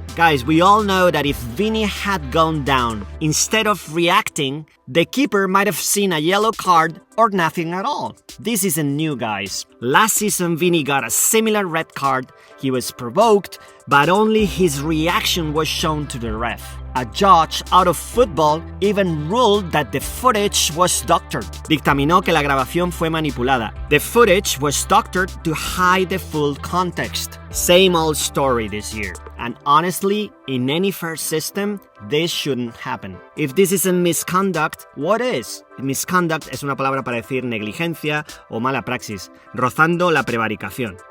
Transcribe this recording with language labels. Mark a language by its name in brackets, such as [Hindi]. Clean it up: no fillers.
[English] Guys, we all know that if Vini had gone down, instead of reacting, the keeper might have seen a yellow card or nothing at all. This isn't new, guys. Last season, Vini got a similar red card. He was provoked, but only his reaction was shown to the ref. A judge out of football even ruled that the footage was doctored. [Spanish] Dictaminó que la grabación fue manipulada. [English] The footage was doctored to hide the full context. Same old story this year. And honestly, in any fair system, this shouldn't happen. If this isn't misconduct, what is? [Spanish] Misconduct es una palabra para decir negligencia o mala praxis, rozando la prevaricación.